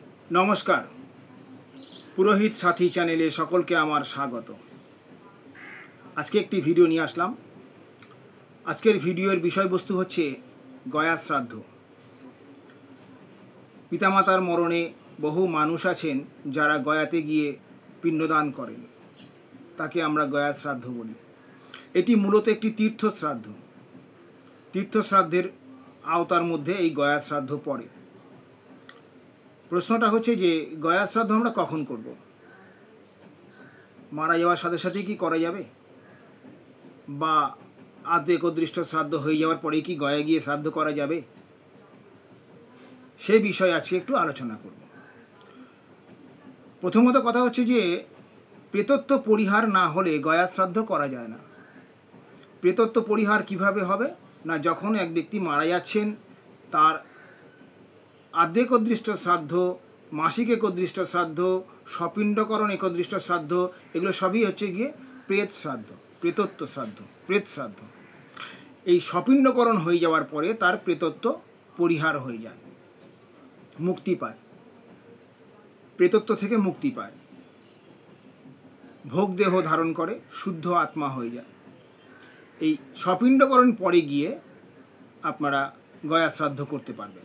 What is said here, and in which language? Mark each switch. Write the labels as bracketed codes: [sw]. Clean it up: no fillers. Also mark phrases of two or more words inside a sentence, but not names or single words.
[bn] নমস্কার পুরোহিত সাথী চ্যানেলে সকল কে আমার স্বাগত। আজ কে এক ভিডিও নিয়ে আসলাম। আজকের ভিডিওর বিষয় বস্তু হচ্ছে গয়া শ্রাদ্ধ। পিতামাতার মরণে বহু মানুষ আছেন যারা গয়াতে গিয়ে পিণ্ডদান করেন, তাকে আমরা গয়া শ্রাদ্ধ বলি। এটি মূলত একটি তীর্থ শ্রাদ্ধ। তীর্থ শ্রাদ্ধের আওতার মধ্য এই গয়া শ্রাদ্ধ পড়ে। প্রশ্নটা হচ্ছে যে গয়া শ্রাদ্ধ আমরা কখন করব? मारा जाওয়ার সাথে সাথে কি করা যাবে, বা আদৌ একদৃষ্ট শ্রাদ্ধ হয়ে যাওয়ার পরে কি গয়া গিয়ে শ্রাদ্ধ করা যাবে, সেই বিষয়ে আজকে একটু আলোচনা করব। প্রথমত কথা হচ্ছে যে প্রেতত্ব পরিহার না হলে গয়া শ্রাদ্ধ করা যায় না। প্রেতত্ব পরিহার কিভাবে হবে না, যখন এক ব্যক্তি মারা যাচ্ছেন তার আদ্য একদৃষ্ট শ্রাদ্ধ, মাসিক একদৃষ্ট শ্রাদ্ধ, সপিণ্ডকরণ একদৃষ্ট শ্রাদ্ধ, এগুলো সবই হচ্ছে গিয়ে প্রেত শ্রাদ্ধ, প্রেতত্ব শ্রাদ্ধ, প্রেত শ্রাদ্ধ। এই সপিণ্ডকরণ হয়ে যাওয়ার পরে তার প্রেতত্ব পরিহার হয়ে যায়, মুক্তি পায়, প্রেতত্ব থেকে মুক্তি পায়, ভোগ দেহ ধারণ করে, শুদ্ধ আত্মা হয়ে যায়। এই সপিণ্ডকরণ পরে গিয়ে আপনারা গয়া শ্রাদ্ধ করতে পারবেন।